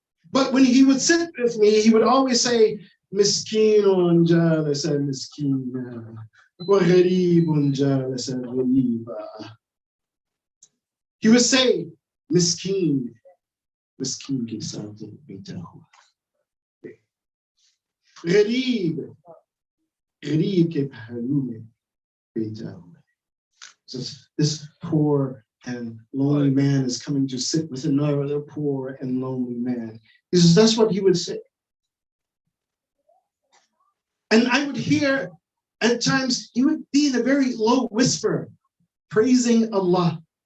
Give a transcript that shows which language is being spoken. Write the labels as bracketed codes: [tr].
[en] But when he would sit with me, he would always say, [ar] Miskinun jalasa miskina, wa gharibun jalasa ghariba. [en] He would say, Miskin, [hi] मिस्कीन के साथ बेटा हुआ। गरीब के पहलू में बेटा हुआ। [en] So this poor and lonely man is coming to sit with another poor and lonely man. He says, that's what he would say. And I would hear at times, he would be in a very low whisper, praising Allah.